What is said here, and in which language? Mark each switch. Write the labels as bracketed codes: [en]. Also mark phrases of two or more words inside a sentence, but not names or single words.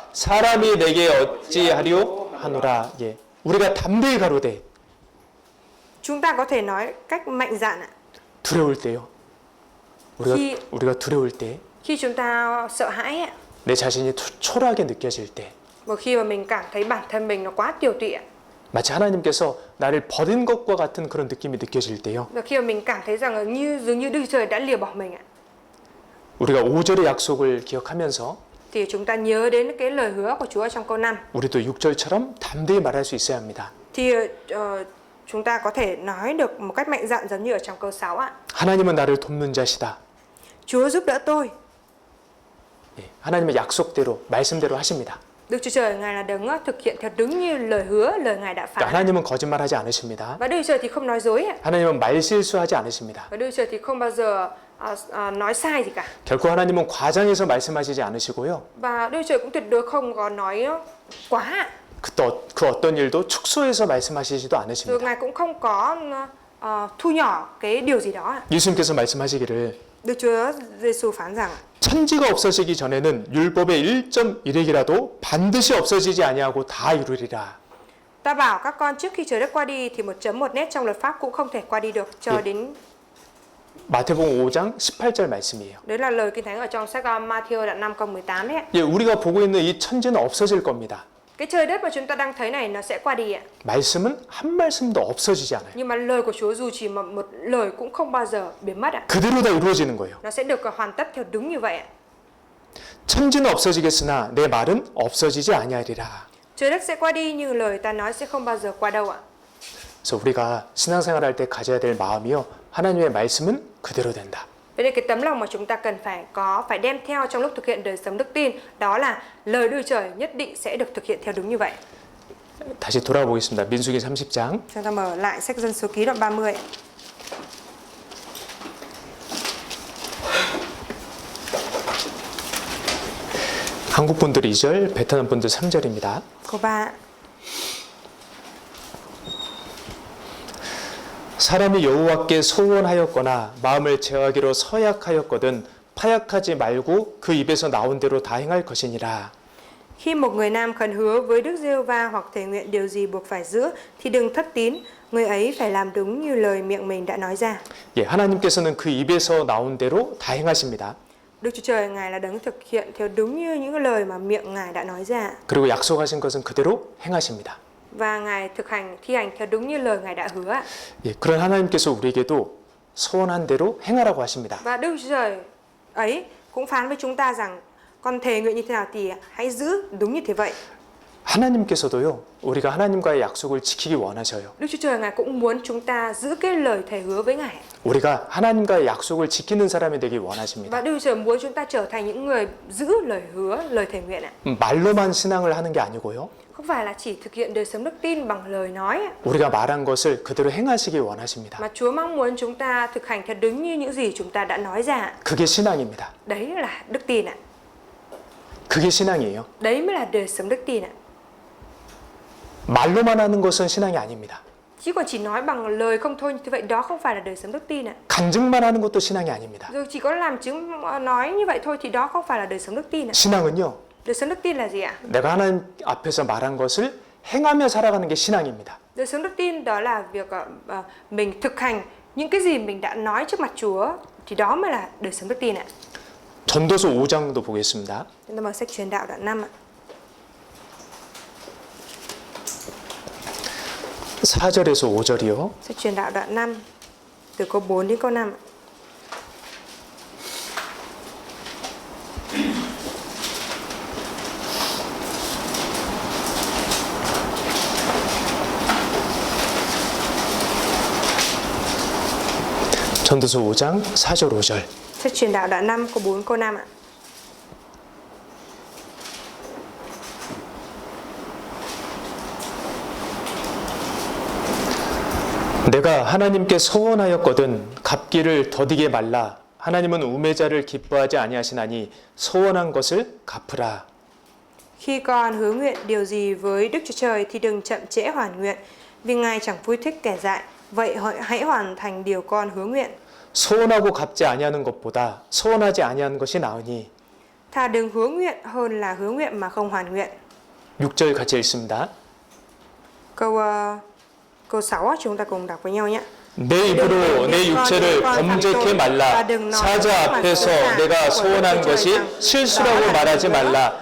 [ko] 사람이 내게 어찌하리오 하노라. 예, 우리가 담대히 가로되 [vi] Chúng ta có thể nói cách mạnh dạn ạ. [ko] 두려울 때요. 우리가 두려울 때, [vi] Khi chúng ta sợ hãi ạ, [ko] 내 자신이 초라하게 느껴질 때, [vi] và khi mà mình cảm thấy bản thân mình nó quá tiều tụy ạ, [ko] 마치 하나님께서 나를 버린 것과 같은 그런 느낌이 느껴질 때요. [vi] và khi mà mình cảm thấy rằng là dường như Đức Chúa Trời đã lìa bỏ mình ạ, [ko] 우리가 5절의 약속을 기억하면서 [vi] thì chúng ta nhớ đến cái lời hứa của Chúa trong câu 5. [ko] 우리도 6절처럼 담대히 말할 수 있어야 합니다. [vi] Thì chúng ta có thể nói được một cách mạnh dạn giống như ở trong câu 6 ạ. [ko] 하나님은 나를 돕는 자시다. [vi] Chúa giúp đỡ tôi. [ko] 예, 하나님의 약속대로 말씀대로 하십니다. [vi] Đức Chúa Trời Ngài là đấng thực hiện theo đúng như lời hứa, lời Ngài đã [ko] 그러니까 [vi] phán. [ko] 하나님은 거짓말하지 않으십니다. [vi] Và Đức Chúa Trời thì không nói dối ạ. [ko] 하나님은 말실수하지 않으십니다. [vi] Và Đức Chúa Trời thì không bao giờ nói sai gì cả. [ko] 결코 하나님은 과장해서 말씀하시지 않으시고요. [vi] Và Đức Chúa Trời cũng tuyệt đối không có nói quá. [ko] 그 어떤 일도 축소해서 말씀하시지도 [vi] Rồi [ko] 않으십니다. [vi] Ngài cũng không có thu nhỏ cái điều gì đó ạ. [ko] 예수님께서 말씀하시기를 [vi] Đức Chúa Giêsu phán rằng [ko] 천지가 없어지기 전에는 율법의 1.1핵이라도 반드시 없어지지 아니하고 다 이루리라. [vi] ta bảo các con trước khi trời đất qua đi thì 1.1 nét trong luật pháp cũng không thể qua đi được cho đến. [ko] 마태복음 5장 18절 말씀이에요. [vi] Đấy là lời Kinh Thánh ở trong sách Matthew đoạn 5 câu 18 đấy ạ. [ko] 예, 우리가 보고 있는 이 천지는 없어질 겁니다. [vi] Cái trời đất mà chúng ta đang thấy này nó sẽ qua đi ạ. [ko] 말씀은 한 말씀도 없어지지 않아요. [vi] Nhưng mà lời của Chúa dù chỉ một lời cũng không bao giờ biến mất ạ. [ko] 그대로 다 이루어지는 거예요. [vi] Nó sẽ được hoàn tất theo đúng như vậy ạ. [ko] 천지는 없어지겠으나 내 말은 없어지지 아니하리라. [vi] Trời đất sẽ qua đi nhưng lời ta nói sẽ không bao giờ qua đâu ạ. [ko] 그래서 우리가 신앙생활할 때 가져야 될 마음이요. 하나님의 말씀은 그대로 된다. [vi] Vậy nên cái tấm lòng mà chúng ta cần phải đem theo trong lúc thực hiện đời sống đức tin, đó là lời Đức Trời nhất định sẽ được thực hiện theo đúng như vậy. [ko] 다시 돌아보겠습니다. 민수기 30장. [vi] Chúng ta mở lại sách Dân Số Ký đoạn 30. [ko] 한국 분들 2절, 베트남 분들 3절입니다. [vi] Câu 3. [ko] 사람이 여호와께 소원하였거나 마음을 제어하기로 서약하였거든 파약하지 말고 그 입에서 나온 대로 다 행할 것이니라. [vi] Khi một người nam khấn hứa với Đức Giê-hô-va hoặc thề nguyện điều gì buộc phải giữ thì đừng thất tín, người ấy phải làm đúng như lời miệng mình đã nói ra. [ko] 예, 하나님께서는 그 입에서 나온 대로 다 행하십니다. [vi] Đức Chúa Trời Ngài là đấng thực hiện theo đúng như những lời mà miệng Ngài đã nói ra. [ko] 그리고 약속하신 것은 그대로 행하십니다. [vi] Và Ngài thi hành theo đúng như lời Ngài đã hứa. [ko] 예, 그런 하나님께서 우리에게도 소원한 대로 행하라고 하십니다. [vi] Và Đức Chúa Trời ấy cũng phán với chúng ta rằng con thề nguyện như thế nào thì hãy giữ đúng như thế vậy. [ko] 하나님께서도요, 우리가 하나님과의 약속을 지키기 원하셔요. [vi] Đức Chúa Trời Ngài cũng muốn chúng ta giữ cái lời thề hứa với Ngài. [ko] 우리가 하나님과의 약속을 지키는 사람이 되기 원하십니다. [vi] Và Đức Chúa Trời muốn chúng ta trở thành những người giữ lời hứa, lời thề nguyện ạ. [ko] 말로만 신앙을 하는 게 아니고요. [vi] Không phải là chỉ thực hiện đời sống đức tin bằng lời nói ạ. [ko] 우리가 말한 것을 그대로 행하시기 원하십니다. [vi] Mà Chúa mong muốn chúng ta thực hành theo đúng như những gì chúng ta đã nói ra. [ko] 그게 신앙입니다. [vi] Đấy là đức tin ạ. [ko] 그게 신앙이에요. [vi] Đấy mới là đời sống đức tin ạ. [ko] 말로만 하는 것은 신앙이 아닙니다. [vi] Chứ còn chỉ nói bằng lời không thôi như vậy đó không phải là đời sống đức tin ạ. [ko] 간증만 하는 것도 신앙이 아닙니다. [vi] Rồi chỉ có làm chứng nói như vậy thôi thì đó không phải là đời sống đức tin ạ. [ko] 신앙은요, [vi] Đời sống đức tin là gì ạ? [ko] 내가 하나님 앞에서 말한 것을 행하며 살아가는 게 신앙입니다. [vi] Đời sống đức tin đó là việc mình thực hành những cái gì mình đã nói trước mặt Chúa thì đó mới là đời sống đức tin ạ. [ko] 전도서 5장도 보겠습니다. [vi] Chúng ta mở sách Truyền đạo đoạn 5 ạ. [ko] 4절에서 5절이요. [vi] Sách Truyền đạo đoạn 5 từ câu 4 đến câu 5 ạ. [ko] 전도서 5장 4절 5절. [vi] Sách Truyền đạo đoạn 5 câu 4 câu 5 ạ. [ko] 내가 하나님께 소원하였거든 갚기를 더디게 말라. 하나님은 우매자를 기뻐하지 아니하시나니 소원한 것을 갚으라. [vi] Khi con hứa nguyện điều gì với Đức Chúa Trời thì đừng chậm trễ hoàn nguyện, vì Ngài chẳng vui thích kẻ dại. Vậy hãy hoàn thành điều con hứa nguyện. [ko] 소원하고 갚지 아니하는 것보다 소원하지 아니하는 것이 나으니. [vi] Thà đừng hứa nguyện hơn là hứa nguyện mà không hoàn nguyện. [ko] 6절 같이 읽습니다. [vi] Câu 6 chúng ta cùng đọc với nhau nhé. [ko] 내 입으로 내 육체를 범죄케 말라. 사자 앞에서 내가 소원한 것이 실수라고 말하지 말라.